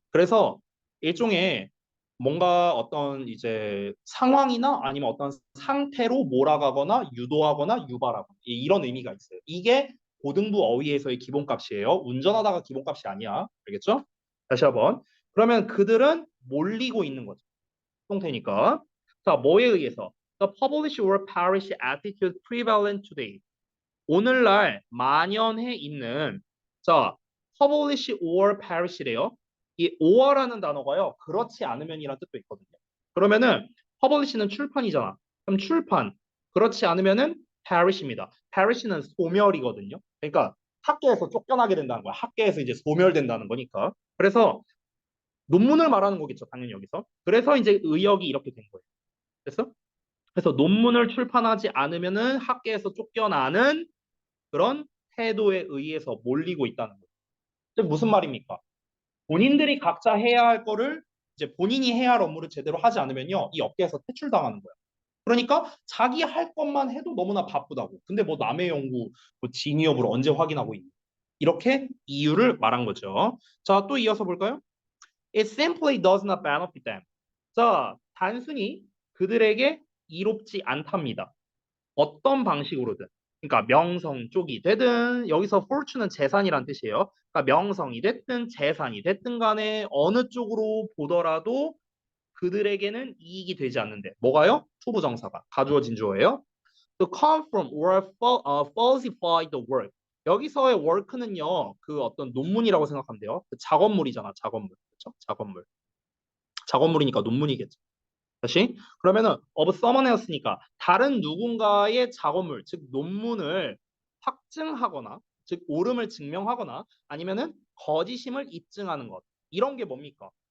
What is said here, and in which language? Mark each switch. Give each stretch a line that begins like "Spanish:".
Korean: 그래서 일종의 뭔가 어떤 이제 상황이나 아니면 어떤 상태로 몰아가거나 유도하거나 유발하거나 이런 의미가 있어요. 이게 고등부 어휘에서의 기본값이에요. 운전하다가 기본값이 아니야. 알겠죠? 다시 한번. 그러면 그들은 몰리고 있는 거죠. 형태니까. 자, 뭐에 의해서?
English: The publish or perish attitude prevalent today.
Korean: 오늘날 만연해 있는 자, publish or perish 래요. 이 or라는 단어가요. 그렇지 않으면이라는 뜻도 있거든요. 그러면은 publish는 출판이잖아. 그럼 출판. 그렇지 않으면은 perish입니다. perish는 소멸이거든요. 그러니까 학계에서 쫓겨나게 된다는 거야. 학계에서 이제 소멸된다는 거니까. 그래서 논문을 말하는 거겠죠. 당연히 여기서. 그래서 이제 의역이 이렇게 된 거예요. 됐어? 그래서 논문을 출판하지 않으면은 학계에서 쫓겨나는 그런 태도에 의해서 몰리고 있다는 거죠. 즉 무슨 말입니까? 본인들이 각자 해야 할 거를 이제 본인이 해야 할 업무를 제대로 하지 않으면요, 이 업계에서 퇴출당하는 거예요. 그러니까 자기 할 것만 해도 너무나 바쁘다고. 근데 뭐 남의 연구, 뭐 진위 여부를 언제 확인하고 있니? 이렇게 이유를 말한 거죠. 자, 또 이어서 볼까요?
English: It simply does not benefit them.
Korean: 자, 단순히 그들에게 이롭지 않답니다. 어떤 방식으로든. 그러니까 명성 쪽이 되든 여기서 fortune은 재산이란 뜻이에요. 그러니까 명성이 됐든 재산이 됐든 간에 어느 쪽으로 보더라도 그들에게는 이익이 되지 않는데 뭐가요? 투부정사가 가주어진 주어예요.
English: To come from or falsify the work.
Korean: 여기서의 work는요 그 어떤 논문이라고 생각하면 돼요. 그 작업물이잖아 작업물. 그렇죠? 작업물. 작업물이니까 논문이겠죠. 다시 그러면은 of someone else 니까 다른 누군가의 작업물 즉 논문을 확증하거나 즉 옳음을 증명하거나 아니면은 거짓임을 입증하는 것 이런 게 뭡니까?